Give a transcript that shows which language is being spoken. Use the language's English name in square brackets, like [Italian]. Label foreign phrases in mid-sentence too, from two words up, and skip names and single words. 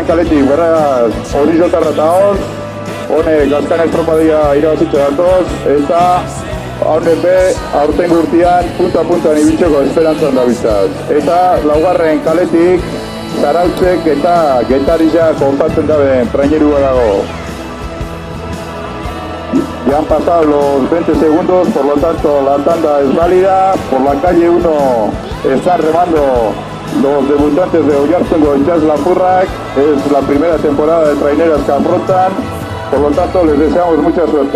[Basque] kaletik beraz Orillo Tarrataoz, honek azkan estropadia irabazitxe datoz, eta honek be aurten gurtian punta ibiltzeko esperantzan dabitzaz. Eta 4. kaletik Zarautzek eta Getaria konpatzen daben trainerua dago. [Spanish] Ya han pasado los 20 segundos, por lo tanto la tanda es válida. Por la calle 1 están remando los debutantes de Oiartzungo itsaslapurrak. Es la primera temporada de traineras que afrontan, por lo tanto les deseamos mucha suerte.